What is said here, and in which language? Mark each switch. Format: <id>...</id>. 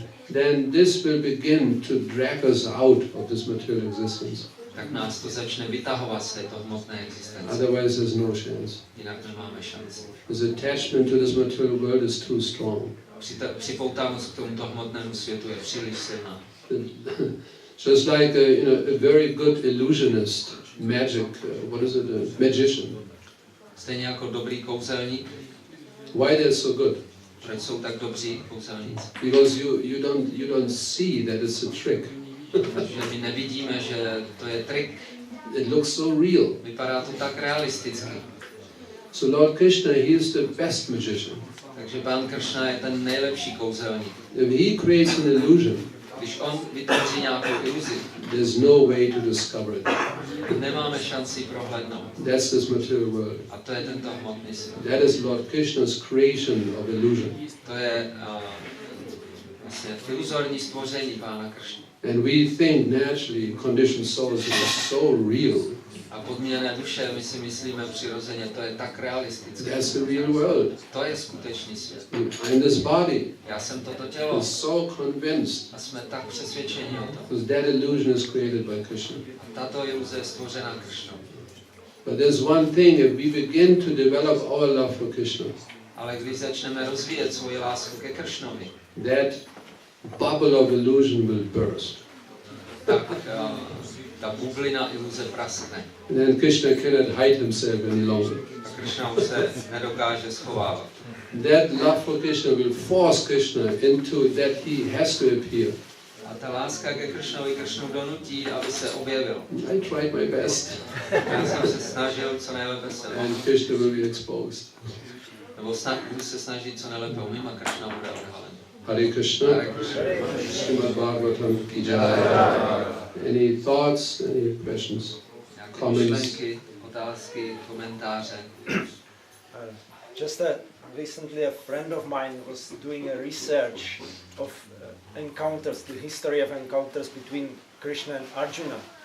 <en>then this will begin to drag us out of this material existence.</en> <cs>tak nás to začne vytahovat z této hmotné existence.</cs> <en>Otherwise there's no chance.</en> <cs>Jinak nemáme šanci.</cs> <en>This attachment to this material world is too strong.</en> <cs>Připoutánost k tomuto hmotnému světu je příliš silná.</cs> <en>Just like a very good illusionist, magic, what is it, a magician.</en> <cs>Stejně jako dobrý kouzelník.</cs> <en>Why they're so good?</en> <cs>Proč jsou tak dobří kouzelníci?</cs> <en>Because you don't see that it's a trick.</en> <cs>Protože my nevidíme, že to je trik.</cs> <en>It looks so real.</en> <cs>Vypadá to tak realisticky.</cs> <en>So Lord Krishna, he is the best magician.</en> <cs>Takže Pán Krishna je ten nejlepší kouzelník.</cs> <en>If he creates an illusion,</en> <cs>Když on vytvoří nějakou iluzi,</cs> <en>there's no way to discover it.</en> <cs>nemáme šanci prohlédnout.</cs> <en>That's this material world.</en> <cs>A to je tento hmotný svět.</cs> <en>That is Lord Krishna's creation of illusion.</en> <cs>To je vlastně iluzorní stvoření Pána Krishny.</cs> <en>And we think naturally conditioned souls are so real.</en> <cs>A podmíněné duše, my si myslíme přirozeně, to je tak realistické.</cs> <en>That's the real world.</en> <cs>To je skutečný svět.</cs> <en>I'm this body.</en> <cs>Já jsem toto tělo.</cs> <en>I'm so convinced.</en> <cs>A jsme tak přesvědčeni o tom.</cs> <en>Because that illusion is created by Krishna.</en> <cs>Tato iluze je stvořena Krishnou.</cs> <en>But there's one thing, if we begin to develop our love for Krishna,</en> <cs>Ale když začneme rozvíjet svoji lásku ke Krishnovi,</cs> <en>that bubble of illusion will burst.</en> <cs>tak ta bublina iluze praskne.</cs> <en>And then Krishna cannot hide himself any longer.</en> <cs>A Krishna už se nedokáže schovávat.</cs> <en>That love for Krishna will force Krishna into that he has to appear.</en> <cs>A ta láska ke Krishnovi Krishnu donutí, aby se objevil.</cs> <en>I tried my best.</en> <cs>Já jsem se snažil co nejlépe se.</cs> <en>And Krishna will be exposed.</en> <cs>Nebo budu se snažit co nejlépe umím a Krishna bude odhalen.</cs> <en>Hare Krishna. Simhachalam ki jai. Any thoughts, any questions, comments?</en> <cs>Myšlenky, otázky, komentáře.</cs> <en>Just recently a friend of mine was doing a research of encounters, the history of encounters between Krishna and Arjuna.</en>